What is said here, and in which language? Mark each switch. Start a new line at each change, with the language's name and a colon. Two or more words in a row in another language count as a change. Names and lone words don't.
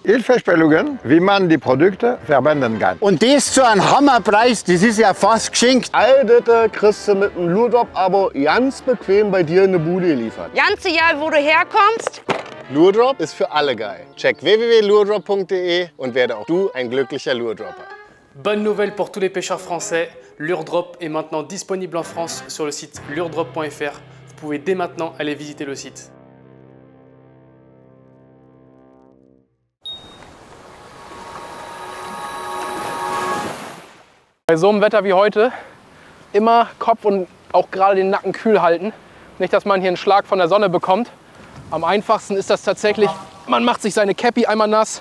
German: Hilfestellungen, wie man die Produkte verwenden kann. Und das zu einem Hammerpreis, das ist ja fast geschenkt. All das kriegst du mit dem Lurdrop aber ganz bequem bei dir in der Bude geliefert. Ganz egal, wo du herkommst. Lurdrop ist für alle geil. Check www.lurdrop.de und werde auch du ein glücklicher Lurdropper.
French: Bonne nouvelle pour tous les pêcheurs français, Lurdrop est maintenant disponible en France sur le site lurdrop.fr. Vous pouvez dès maintenant aller visiter le site.
German: Bei so einem Wetter wie heute immer Kopf und auch gerade den Nacken kühl halten. Nicht, dass man hier einen Schlag von der Sonne bekommt. Am einfachsten ist das tatsächlich, man macht sich seine Cappy einmal nass.